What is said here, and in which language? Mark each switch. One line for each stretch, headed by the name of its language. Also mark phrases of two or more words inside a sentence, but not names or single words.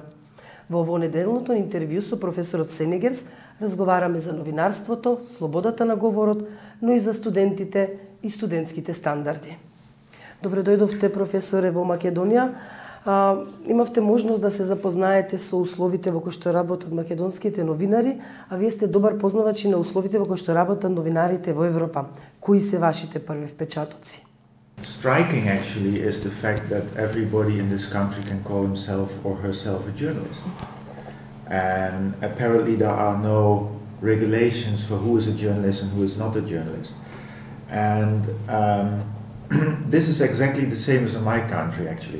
Macedonian: Во ово неделното интервју со професорот Сенегерс разговараме за новинарството, слободата на говорот, но и за студентите и студентските стандарди. Добре дојдовте, професоре, во Македонија. Имавте можност да се запознаете со условите во кои што работат македонските новинари, а вие сте добар познавач и на условите во кои што работат новинарите во Европа. Кои се вашите први впечатоци?
English: Striking actually is the fact that everybody in this country can call himself or herself a journalist. And apparently there are no regulations for who is a journalist and who is not a journalist. And this is exactly the same as in my country actually.